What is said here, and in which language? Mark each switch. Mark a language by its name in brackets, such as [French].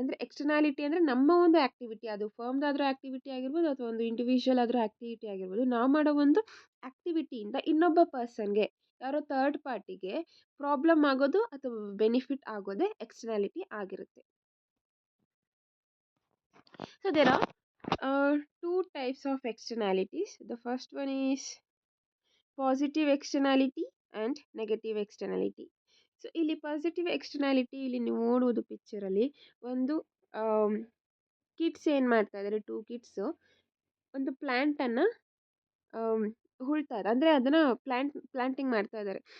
[Kannada] ಅಂದರೆ ಎಕ್ಸ್ಟರ್ನಾಲಿಟಿ ಅಂದರೆ ನಮ್ಮ ಒಂದು ಆ್ಯಕ್ಟಿವಿಟಿ, ಅದು ಫರ್ಮ್ದಾದರೂ ಆ್ಯಕ್ಟಿವಿಟಿ ಆಗಿರ್ಬೋದು ಅಥವಾ ಒಂದು ಇಂಡಿವಿಜುವಲ್ ಆದರೂ ಆ್ಯಕ್ಟಿವಿಟಿ ಆಗಿರ್ಬೋದು, ನಾವು ಮಾಡೋ ಒಂದು ಆ್ಯಕ್ಟಿವಿಟಿಯಿಂದ ಇನ್ನೊಬ್ಬ ಪರ್ಸನ್ಗೆ, ಯಾರೋ ಥರ್ಡ್ ಪಾರ್ಟಿಗೆ ಪ್ರಾಬ್ಲಮ್ ಆಗೋದು ಅಥವಾ ಬೆನಿಫಿಟ್ ಆಗೋದೇ ಎಕ್ಸ್ಟರ್ನಾಲಿಟಿ ಆಗಿರುತ್ತೆ. [English] So there are two types of externalities. The first one is positive externality and negative externality. [Kannada] So ಇಲ್ಲಿ ಪಾಸಿಟಿವ್ ಎಕ್ಸ್ಟರ್ನಾಲಿಟಿ, ಇಲ್ಲಿ ನೀವು ನೋಡುವುದು ಪಿಕ್ಚರಲ್ಲಿ ಒಂದು ಕಿಡ್ಸ್ ಏನು ಮಾಡ್ತಾ ಇದ್ದಾರೆ, 2 ಕಿಡ್ಸು ಒಂದು ಪ್ಲ್ಯಾಂಟನ್ನು ಹುಳ್ತಾರೆ, ಅಂದರೆ ಅದನ್ನು ಪ್ಲ್ಯಾಂಟಿಂಗ್ ಮಾಡ್ತಾ ಇದ್ದಾರೆ.